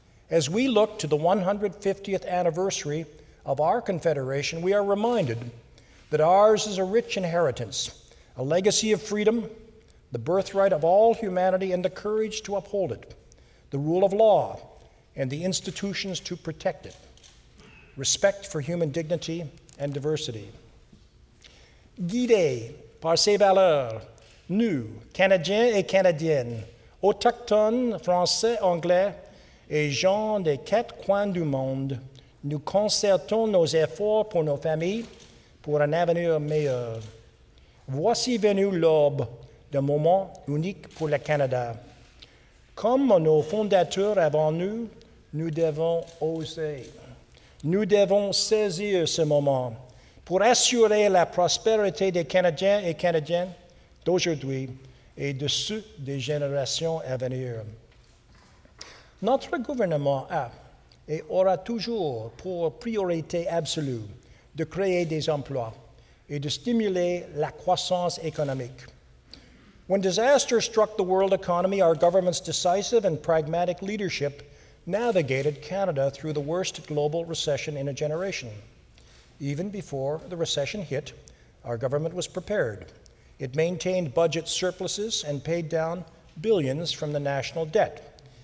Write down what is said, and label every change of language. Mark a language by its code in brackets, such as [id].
[en] As we look to the 150th anniversary of our Confederation, we are reminded that ours is a rich inheritance, a legacy of freedom, the birthright of all humanity, and the courage to uphold it, the rule of law, and the institutions to protect it, respect for human dignity and diversity. [fr] Guidés par ces valeurs, nous, Canadiens et Canadiennes, autochtones, Français, Anglais et gens des quatre coins du monde, nous concertons nos efforts pour nos familles, pour un avenir meilleur. Voici venu l'aube d'un moment unique pour le Canada. Comme nos fondateurs avant nous, nous devons oser. Nous devons saisir ce moment pour assurer la prospérité des Canadiens et Canadiennes d'aujourd'hui et de ceux des générations à venir. Notre gouvernement a et aura toujours pour priorité absolue de créer des emplois et de stimuler la croissance économique. [en] When disaster struck the world economy, our government's decisive and pragmatic leadership navigated Canada through the worst global recession in a generation. Even before the recession hit, our government was prepared. It maintained budget surpluses and paid down billions from the national debt.